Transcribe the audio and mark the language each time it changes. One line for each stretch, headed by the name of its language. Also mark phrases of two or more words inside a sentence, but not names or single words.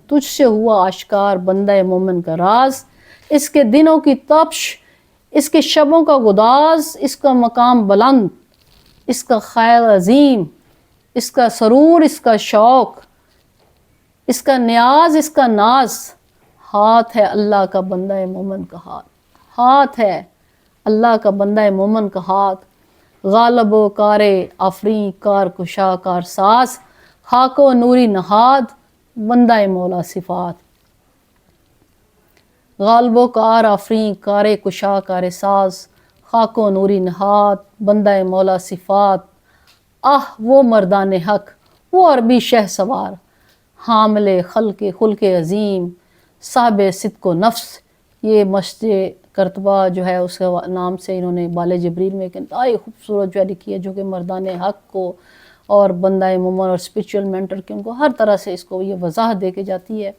Urdu: تجھ سے ہوا آشکار بندہ مومن کا راز، اس کے دنوں کی تپش، اس کے شبوں کا گداز، اس کا مقام بلند، اس کا خیال عظیم، اس کا سرور، اس کا شوق، اس کا نیاز، اس کا ناز. ہاتھ ہے اللہ کا بندہ مومن کا ہاتھ، ہاتھ ہے اللہ کا بندہ مومن کا ہاتھ. غالب و کار آفریں کار کشا کار ساز، خاک و نوری نہاد بندہ مولا صفات. غالب و کار آفریں کار کشا کار ساز، خاک و نوری نہاد بندہ مولا صفات. وہ مردان حق، وہ عربی شہ سوار، حامل خلق عظیم، صاحب صدق و نفس. یہ مسجد کرتبہ جو ہے اس کے نام سے انہوں نے بال جبریل میں ایک انتہائی خوبصورت جو لکھی ہے، جو کہ مردان حق کو اور بندہ مومن اور
English: spiritual mentor
Urdu: کے ان کو ہر طرح سے اس کو یہ وضاحت دے کے جاتی ہے.